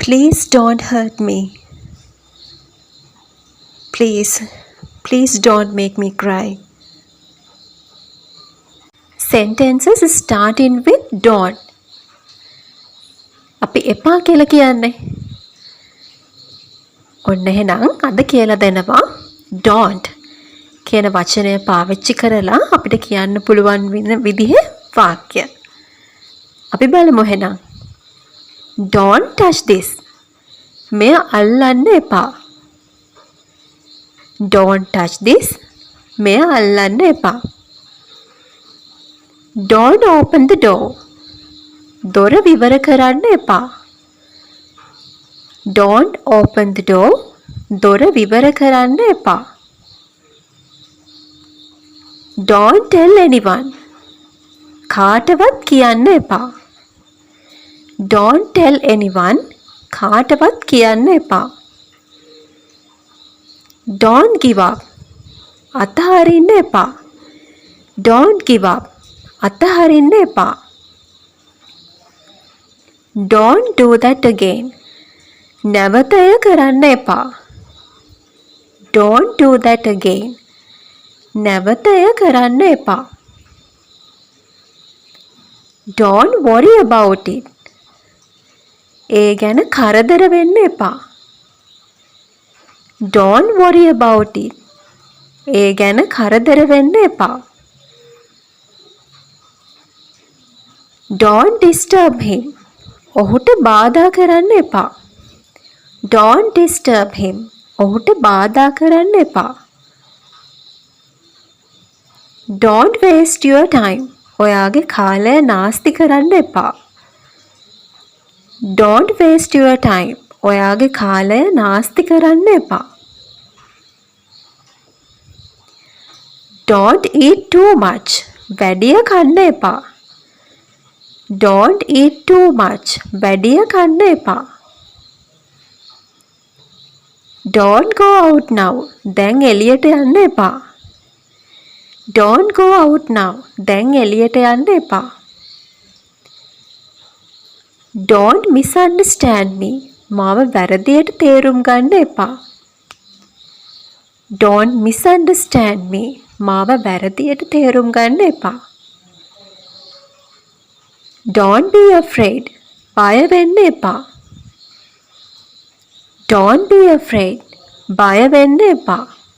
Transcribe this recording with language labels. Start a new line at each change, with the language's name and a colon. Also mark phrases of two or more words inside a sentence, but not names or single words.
English: Please don't hurt me. Please don't make me cry. Sentences starting with don't.
Sinhala: අපි එපා කියලා කියන්නේ. ඔන්න එහෙනම් අද කියලා දෙනවා don't කියන වචනය පාවිච්චි කරලා අපිට කියන්න පුළුවන් වෙන විදිහේ වාක්‍ය. අපි බලමු එහෙනම්.
English: Don't touch this.
Sinhala: මෙය අල්ලන්න එපා.
English: Don't touch this.
Sinhala: මෙය අල්ලන්න එපා.
English: Don't open the door.
Sinhala: දොර විවර කරන්න එපා.
English: Don't open the door.
Sinhala: දොර විවර කරන්න එපා.
English: Don't tell anyone.
Sinhala: කාටවත් කියන්න එපා.
English: Don't tell anyone.
Sinhala: කාටවත් කියන්න එපා.
English: Don't give up.
Sinhala: අතහරින්න එපා.
English: Don't give up.
Sinhala: අතහරින්න එපා.
English: Don't do that again.
Sinhala: නැවත එය කරන්න එපා.
English: Don't do that again.
Sinhala: නැවත එය කරන්න එපා.
English: Don't worry about it.
Sinhala: ඒ ගැන කරදර වෙන්න එපා.
English: Don't worry about it.
Sinhala: ඒ ගැන කරදර වෙන්න එපා.
English: Don't disturb him.
Sinhala: ඔහුට බාධා කරන්න එපා.
English: Don't disturb him.
Sinhala: ඔහුට බාධා කරන්න එපා.
English: Don't waste your time.
Sinhala: ඔයාගේ කාලය නාස්ති කරන්න එපා.
English: Don't waste your time.
Sinhala: ඔයාගේ කාලය නාස්ති කරන්න එපා.
English: Don't eat too much.
Sinhala: වැඩිය කන්න එපා.
English: Don't eat too much.
Sinhala: වැඩිය කන්න එපා.
English: Don't go out now.
Sinhala: දැන් එළියට යන්න එපා.
English: Don't go out now.
Sinhala: දැන් එළියට යන්න එපා.
English: Don't misunderstand me.
Sinhala: මාව වැරදියට තේරුම් ගන්න එපා.
English: Don't misunderstand me.
Sinhala: මාව වැරදියට තේරුම් ගන්න එපා.
English: Don't be afraid.
Sinhala: බය වෙන්න එපා.
English: Don't be afraid.
Sinhala: බය වෙන්න එපා.